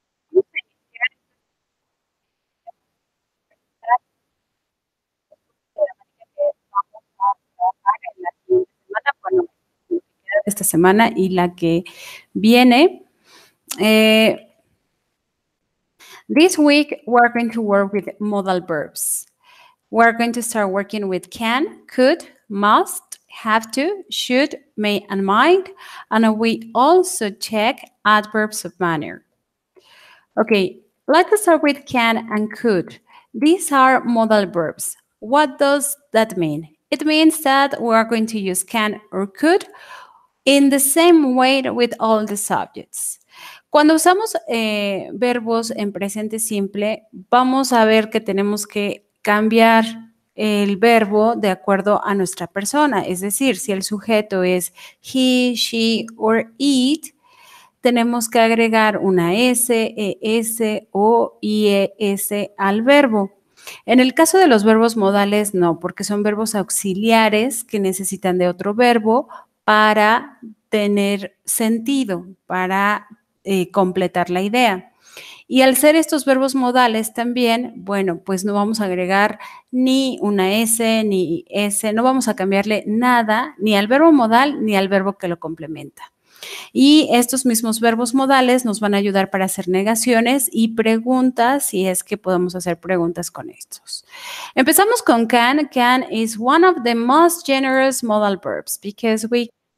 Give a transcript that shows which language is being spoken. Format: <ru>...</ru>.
<es>Vamos a iniciar de la manera que vamos a trabajar en la siguiente semana, bueno, lo que queda de esta semana y la que viene.</es> <en>This week, we're going to work with modal verbs. We're going to start working with can, could, must, have to, should, may, and might. And we also check adverbs of manner. Okay, let's start with can and could. These are modal verbs. What does that mean? It means that we are going to use can or could in the same way with all the subjects.</en> <es>Cuando usamos verbos en presente simple, vamos a ver que tenemos que cambiar el verbo de acuerdo a nuestra persona. Es decir, si el sujeto es</es> <en>he, she or it,</en> <es>tenemos que agregar una S, ES o IES al verbo. En el caso de los verbos modales, no, porque son verbos auxiliares que necesitan de otro verbo para tener sentido, para completar la idea. Y al ser estos verbos modales también, bueno, pues no vamos a agregar ni una S ni S, no vamos a cambiarle nada ni al verbo modal ni al verbo que lo complementa. Y estos mismos verbos modales nos van a ayudar para hacer negaciones y preguntas, si es que podemos hacer preguntas con estos. Empezamos con can.</es> <en>Can is one of the most generous modal verbs because we</en>